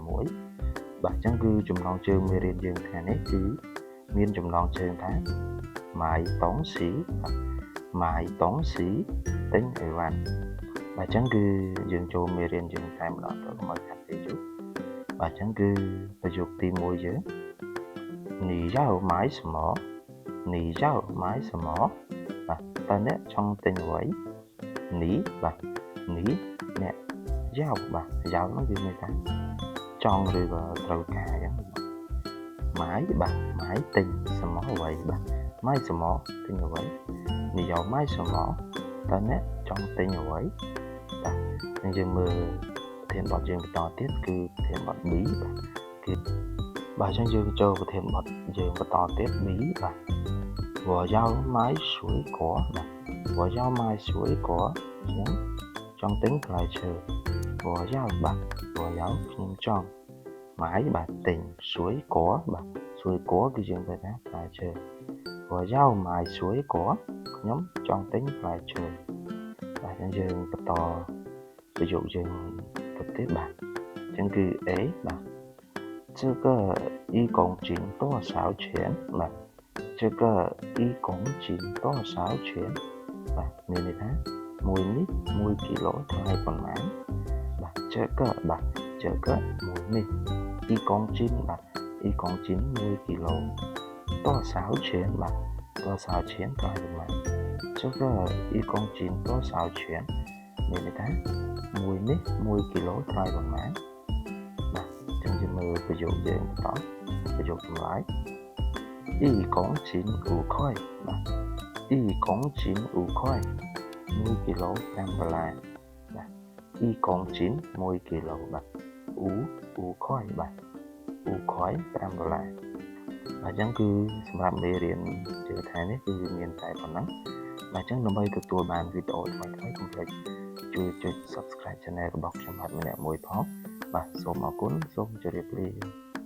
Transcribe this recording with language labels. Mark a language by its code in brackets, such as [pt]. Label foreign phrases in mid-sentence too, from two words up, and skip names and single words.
[km] 6 បាទអញ្ចឹងគឺចំណងជើងមេរៀនយើងថ្ងៃនេះគឺមានចំណងជើងថាម៉ាយតុងស៊ីបាទម៉ាយតុងស៊ីទិញអីវ៉ាន់បាទអញ្ចឹងគឺយើងចូលមេរៀនយើងតែម្ដងទៅកុំឲ្យខាត់ពេលយូរបាទអញ្ចឹងគឺប្រយោគទី1យើង [zh] 你要买什么你要买什么 [km] បាទតើអ្នកចង់ទិញអ្វីនេះបាទនេះអ្នកយ៉ាវបាទយ៉ាវនោះគឺមានថាចង់ឬក៏ត្រូវការអញ្ចឹងម៉ាយបាទម៉ាយទិញ什么អ្វីបាទម៉ាយ什么ទិញអ្វី [zh] 你要买什么 [km] តើអ្នកចង់ទិញអ្វីបាទហើយយើងមើលប្រធានបទយើងបន្តទៀតគឺប្រធានបទ B បាទ គឺបាទអញ្ចឹងយើងចូលប្រធានបទយើងបន្តទៀត B បាទ [zh] 我要买水果 [km] បាទ [zh] 我要买水果 [km] ខ្ញុំចង់ទិញផ្លែឈើ [zh] 我要 [km] បាទ [zh] 我要 [km] ខ្ញុំចង់買បាទទិញ水果បាទ水果គឺយើងទៅថាផ្លែឈើ我 [zh] 要买水果 [km] ខ្ញុំចង់ទិញផ្លែឈើបាទអញ្ចឹងយើងបន្តប្រយោគយើងទៅទៀតបាទអញ្ចឹងគឺ A បាទ [zh] 这个一公斤多少钱 [km] បាទ [zh] 这个一公斤多少 [km] 钱បាទមានន័យថាមួយនេះ1គីឡូថ្លៃប៉ុន្មានបាទ这个បាទ这个មួយនេះ [zh] 一公 [km] 斤បាទ [zh] 一公斤 [km] 1គីឡូ [zh] 多少钱 [km] បាទ [zh] 多少钱 [km] ថ្លៃប៉ុន្មាន [zh] 这个一公斤多少钱 [km] មានន័យថាមួយនេះ1គីឡូថ្លៃប៉ុន្មានបាទអញ្ចឹងយើងមើលប្រយោគយើងបន្តប្រយោគចម្លើយ [zh] 一公斤5块 [km] បាទ [zh] 一公斤5块 [km] 1គីឡូ$5បាទ [zh] 一公斤 [km] 1គីឡូបាទ 5块បាទ5块$5បាទអញ្ចឹងគឺសម្រាប់មេរៀនជាថ្ងៃនេះគឺមានតែប៉ុណ្ណឹងបាទអញ្ចឹងដើម្បីទទួលបានវីដេអូថ្មីៗកុំភ្លេចជួយចុច [en] Subscribe Channel [km] របស់ខ្ញុំបាទម្នាក់មួយផងបាទសូមអរគុណសូមជម្រាបលា